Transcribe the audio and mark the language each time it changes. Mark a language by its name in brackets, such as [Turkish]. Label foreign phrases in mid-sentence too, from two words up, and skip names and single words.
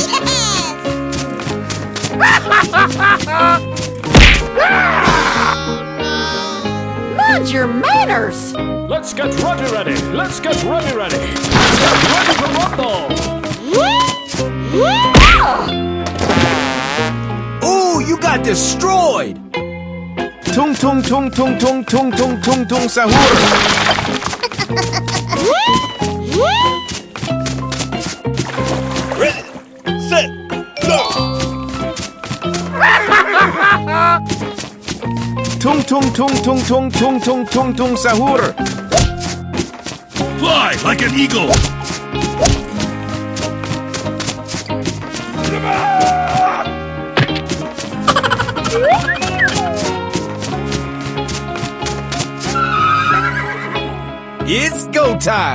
[English] Mind your manners! Let's get ready, ready. Let's get ready, ready. Let's get ready to rumble. Ooh, you got destroyed! Tung tung tung tung tung tung tung tung tung sahur! Ready, set, go! Tung tung tung tung tung tung tung tung tung sahur! Fly like an eagle. It's go time!